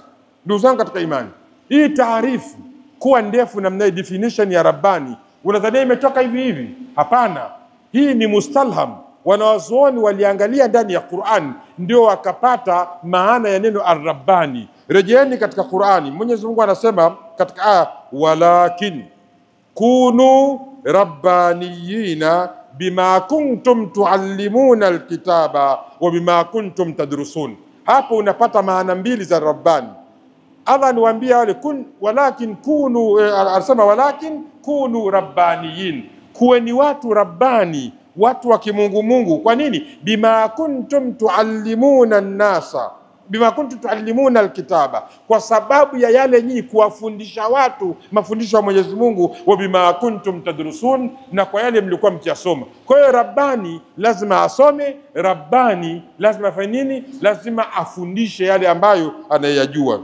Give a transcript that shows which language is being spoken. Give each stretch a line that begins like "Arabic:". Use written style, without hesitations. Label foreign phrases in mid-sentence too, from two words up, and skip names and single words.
Swahili: Ndugu zangu katika imani, hii taarifu kuwa ndefu namna hii, definition ya Rabbani, unadhania imetoka hivi hivi? Hapana, hii ni mustalham. Wanawazuoni waliangalia ndani ya Qur'an, ndio wakapata maana ya neno ar-Rabbani. Rejeeni katika Qur'ani, Mwenyezi Mungu anasema katika aya,
Arabic: ولكن كونوا ربانيين بما كنتم تعلمون الكتاب وبما كنتم تدرسون.
Swahili: Hapo unapata maana mbili za Rabbani. Allah aniwaambia wale
Arabic: ولكن كونوا,
Swahili: anasema
Arabic: ولكن كونوا ربانيين,
Swahili: kuweni watu Rabbani, watu wa kimungu Mungu. Kwa nini?
Arabic: بما كنتم تعلمون الناس بما كنتم تعلمون الكتاب,
Swahili: kwa sababu ya yale nyinyi kuwafundisha watu mafundisho ya Mwenyezi Mungu,
Arabic: وبما كنتم تدرسون,
Swahili: na kwa yale mlikuwa mkiyasoma. Kwa hiyo Rabbani lazima asome, Rabbani lazima afanye nini? Lazima afundishe yale ambayo anayajua.